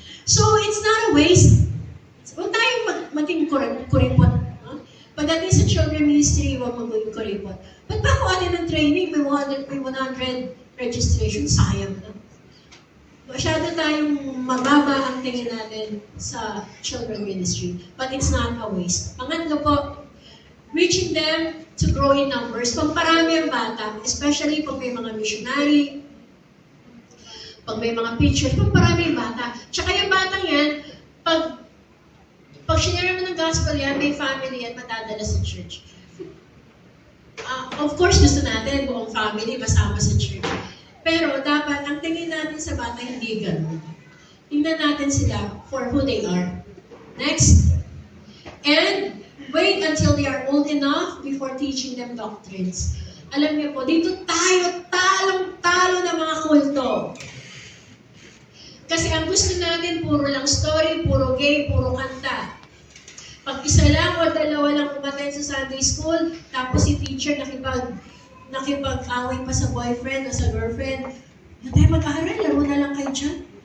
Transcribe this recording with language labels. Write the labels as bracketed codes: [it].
[en] So, it's not a waste. [tl] Huwag tayong maging kuripot. Pagdating sa children ministry, huwag maging kuripot. Ba't ba kung ano ng training, may 100 registration, sayang na. Masyado tayong mababa ang tingin natin sa children ministry. [en] But it's not a waste. [tl] Pangatlo po, [en] reaching them to grow in numbers. [tl] Pagparami ang bata, especially pag may mga missionary, pag may mga pictures, pagparami ang bata. Tsaka yung batang yan, pag sinare mo ng gospel yan, may family yan, matadala sa church. [en] Of course, [tl] gusto natin buong family masama sa church. Pero dapat, ang tingin natin sa bata, hindi ganun. Tingnan natin sila [en] for who they are. [tl] Next. [en] And wait until they are old enough before teaching them doctrines. [tl] Alam niyo po, dito tayo talong-talo ng mga kulto. Kasi ang gusto natin, puro lang story, puro game, puro kanta. Pag isa lang o dalawa lang umaten sa Sunday school, tapos si teacher nakipag-away pa sa boyfriend o sa girlfriend, hindi tayo mag-aaral, laro na lang kayo dyan.